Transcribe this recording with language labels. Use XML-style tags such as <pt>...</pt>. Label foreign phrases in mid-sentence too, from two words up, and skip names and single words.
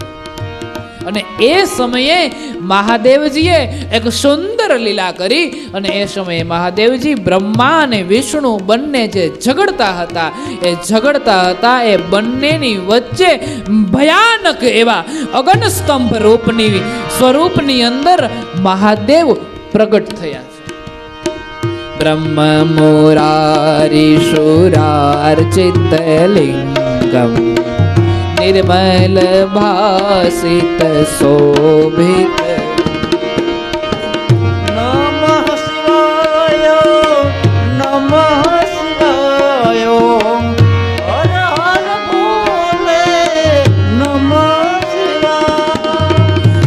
<gu>અને એ સમયે મહાદેવજીએ એક સુંદર લીલા કરી અને એ સમયે મહાદેવજી બ્રહ્મા અને વિષ્ણુ બંને જે ઝઘડતા હતા એ બંનેની વચ્ચે ભયાનક એવા અગનસ્તંભ રૂપની સ્વરૂપની અંદર મહાદેવ પ્રગટ થયા છે.</gu> <sa>બ્રહ્મ મુરારી શુરાર્ચિત લિંગમ निर्मल भासित शोभित नमः शिवाय हर हर भोले नमः शिवाय</sa>